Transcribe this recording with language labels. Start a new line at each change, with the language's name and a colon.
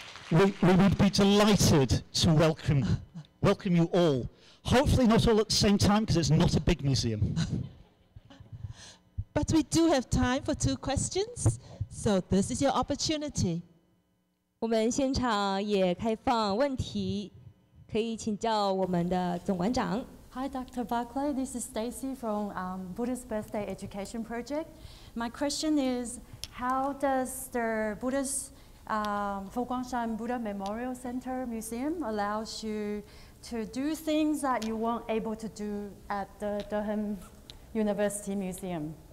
English: We would be delighted to welcome you all. Hopefully not all at the same time, because it's not a big museum. But we do have time for 2 questions, so this is your opportunity.
Chinese: 我们现场也开放问题，可以请教我们的总馆长。
English: Hi, Dr. Barclay. This is Stacy from Buddhist Birthday Education Project. My question is, how does the Buddhist Fo Guangshan Buddha Memorial Center Museum allows you to do things that you weren't able to do at the Durham University Museum?